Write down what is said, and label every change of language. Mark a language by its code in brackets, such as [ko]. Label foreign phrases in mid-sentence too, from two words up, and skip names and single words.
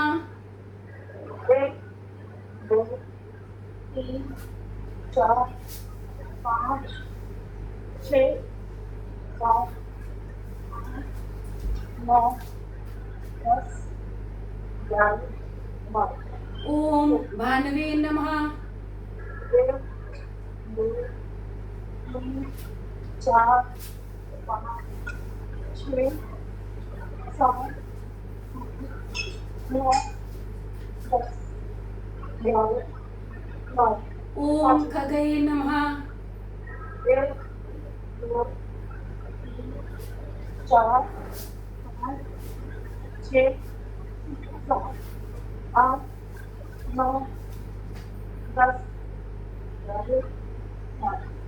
[hi] 1 2 3 4 5 6 7 9 10 11 12। [sa] ओम भानवे नमः। [hi] 1 2 3 तीन, चार, पाँच, छः, सात, नौ, 10, 11, 12, [sa] ओम खगये नमः। [hi] 1, 2, 3, 4, 5, 6, 7, 8, 9, 10, 11, 12,